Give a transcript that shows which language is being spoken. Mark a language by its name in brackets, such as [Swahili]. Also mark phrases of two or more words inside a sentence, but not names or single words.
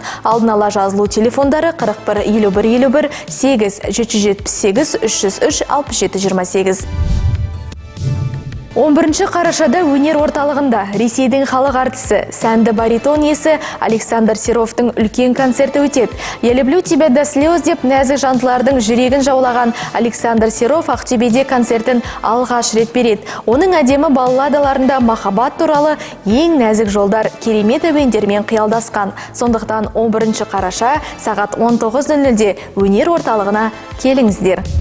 [Kazakh] Алдын ала жазылу телефондары 41 51 51 8 778 303 67 28. 11 қарашада өнер орталығында Ресейдің халық артисі, сәнді баритон иесі Александр Серовтың үлкен концерті өтеді. [Russian] «Я люблю тебя до слез» [Kazakh] деп нәзік жандылардың жүрегін жаулаған Александр Серов Ақтөбеде концертін алғаш рет береді. Оның әдемі балладаларында махаббат туралы ең нәзік жолдар керемет әуендермен қиялдасқан. Сондықтан 11 қараша сағат 19:00-де өнер орталығына келіңіздер.